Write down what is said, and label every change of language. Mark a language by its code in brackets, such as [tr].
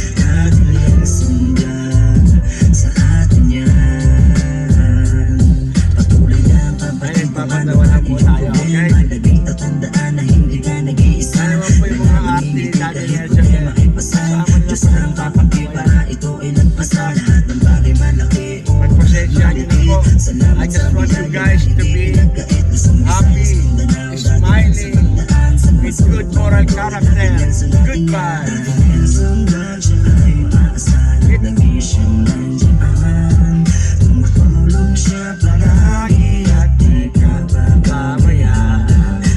[tl] Daddy Nelson Vlog, sa atin yan. Patuloy ang pagpapatuhan ng iyong problema. Laging tatandaan na hindi ka nag-iisa. Nangangilinig ka kahit problema ay pasan. Diyos ang papaki para ito ay lagpasan. Lahat ng bagay malaki o magpasensya nyo na po. [en] I just want you guys to be happy, smiling, with good moral character. Goodbye. [tl] Nelson Vlog, siya ay maaasahan. Lagi siyang nandiyan. Tumutulong siya palagi at di ka pababayaan.